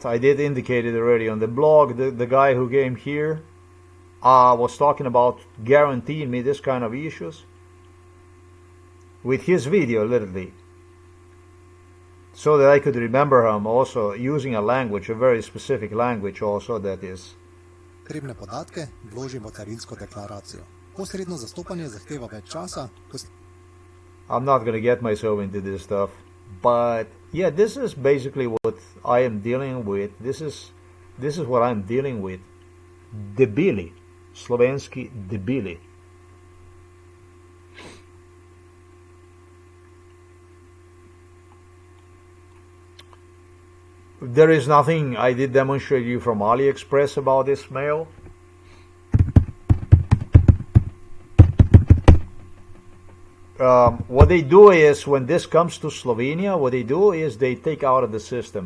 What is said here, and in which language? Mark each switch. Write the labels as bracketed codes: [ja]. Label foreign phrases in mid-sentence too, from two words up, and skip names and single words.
[en] I did indicate it already on the blog. The guy who came here was talking about guaranteeing me this kind of issues with his video, literally, so that I could remember him, also using a language, a very specific language also that is. [sl] Potrebne podatke vložimo carinsko deklaracijo. Posredno zastopanje zahteva več časa. [en] I'm not going to get myself into this stuff, but yeah, this is basically what I am dealing with. This is what I'm dealing with. [sl] Debili. Slovenski debili. [en] There is nothing I did demonstrate you from AliExpress about this mail. What they do is, when this comes to Slovenia, what they do is they take out of the system.